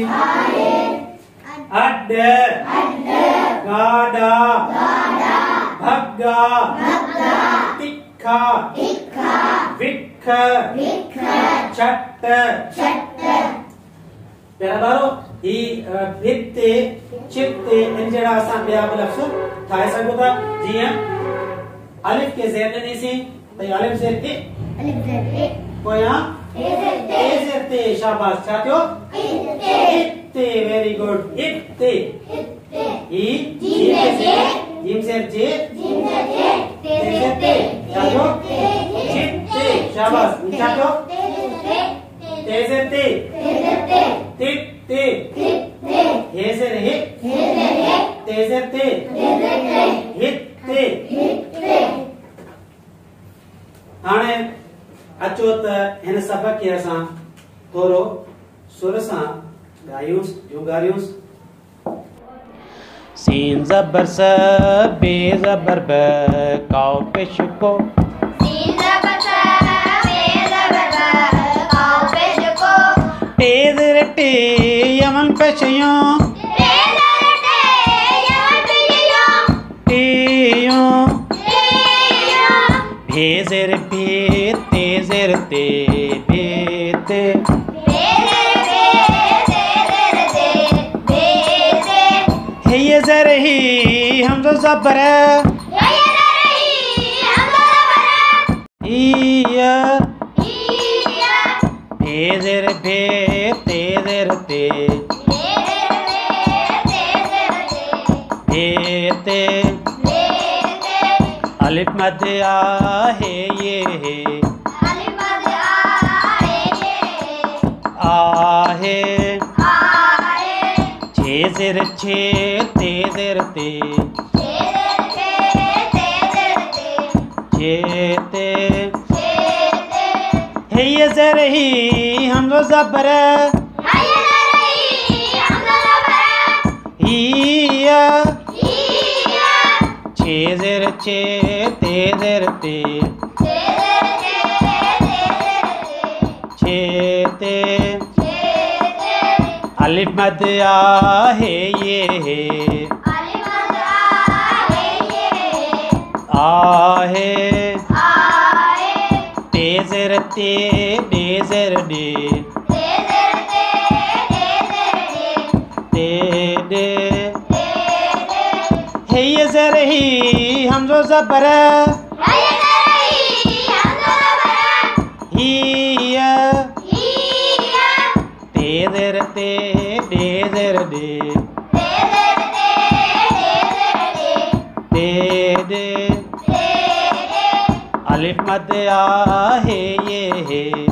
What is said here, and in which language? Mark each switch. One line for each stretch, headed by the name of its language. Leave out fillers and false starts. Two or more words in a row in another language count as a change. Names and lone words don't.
Sindhi: अड्ड गाड़ा भग्गा तिखा विख चट्ट प्यारा बारो ही भित्ते चित्ते इन जड़ा असां ॿिया बि लफ़्ज़ ठाहे सघूं था जीअं अलिफ के ज़ेर ॾिनी सी त अलिफ ज़ेर ए पोयां ए ज़ेर ते शाबाश छा थियो इत्ते
English: very good
Sindhi: इत्ते ई जीम ज़ेर जे ते ज़ेर ते छा थियो चित्ते शाबाश छा थियो ते ज़ेर ते तित्ते हे ज़ेर हे ते ज़ेर ते हित्ते हाणे अचो त हिन सबक खे असां थोरो सुर सां ॻायूंसि सीन ज़बर स बे ज़बर ब काओ पेश को सीन ज़बर स बे ज़बर ब काओ पेश को टे ज़ेर टे यमन पेश यो टे ज़ेर टे यमन पेश यो टे यो भे ज़ेर भे ते ज़ेर ते भे ते हे ये ज़ेर ही हमज़ो ज़बर इया भे ज़ेर भे ते ज़ेर ते भे ते अलिफ मद आ है ये है आहे छे ज़ेर छे ते ज़ेर ते छे ते हे ये ज़ेर ही हमज़ो ज़बर हिया छे ज़ेर छे ते ज़ेर ते छे ते अलिफ मद आ है ये है आहे ते ज़ेर ते डे ज़ेर डे ते डे हे ये ज़ेर ही हमज़ो ज़बर हिया ते ज़ेर ते डे ज़ेर डे ते डे अलिफ मद आ है ये है